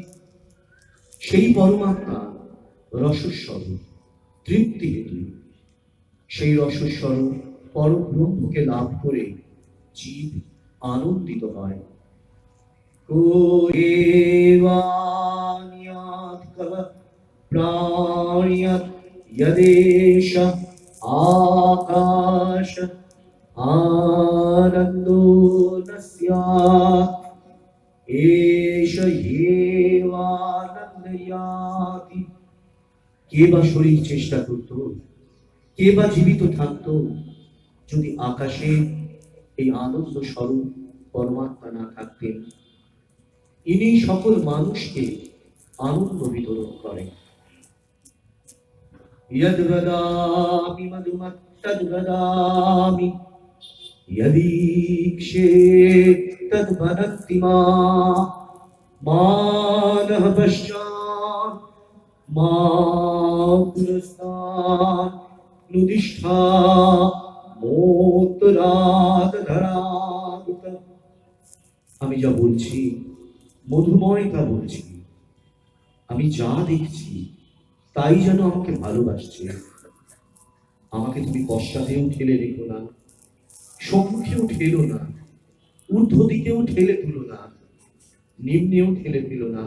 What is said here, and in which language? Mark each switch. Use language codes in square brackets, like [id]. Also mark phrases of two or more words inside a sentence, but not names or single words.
[bn] সেই পরমাত্মা রসস্বরূপ, তৃপ্তি হেতু। সেই রসস্বরূপ পরব্রহ্মকে লাভ করে জীব আনন্দিত হয়। [sa] কোয়েবানিয়াৎ কব প্রাণিয়ৎ यदेश आकाश आनंदो न स्यात् एष ह्येवानन्दयाति। [bn] কে বা শরীর চেষ্টা করত, কে বা জীবিত থাকত যদি আকাশে এই আনন্দ স্বরূপ পরমাত্মা না থাকতেন। ইনি সকল মানুষকে আনন্দ বিতরণ করেন। [sa] यद्वदामि मधुमत्तद्वदामि यदीक्षे तद्वदन्ति मानः पश्चात् मा पुरस्तात् नुदिष्ठा मोत्तरात् धरात्। [bn] আমি যা বলছি মধুময় তা বলছি, আমি যা দেখছি তাই যেন আমাকে ভালোবাসছে। আমাকে তুমি পশ্চাতেও ঠেলে রেখো না, সম্মুখেও ঠেলো না, ঊর্ধ্ব দিকেও ঠেলে তুলো না, নিম্নেও ঠেলে ফেলো না।